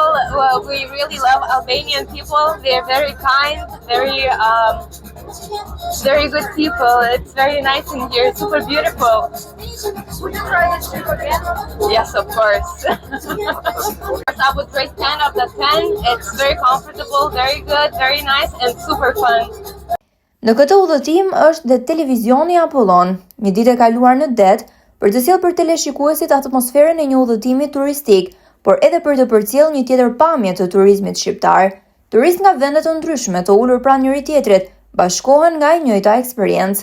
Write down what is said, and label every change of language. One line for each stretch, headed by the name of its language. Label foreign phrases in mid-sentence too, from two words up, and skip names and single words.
English: We really love Albanian people. They're very kind, very good people. It's very nice in here. Super beautiful. Would you try this trip again? Yes, of course. I would rate 10 out of 10. It's very comfortable, very good, very nice, and super fun.
Albanian: Në këtë udhëtim është dhe televizioni Apollon, një ditë e kaluar në det, për të sjellë për teleshikuesit atmosferën e një udhëtimi turistik, por edhe për të përcjellë një tjetër pamje të turizmit shqiptar. Turistë nga vende të ndryshme të ulur pranë njëri tjetrit bashkohen nga e njëjta eksperiencë.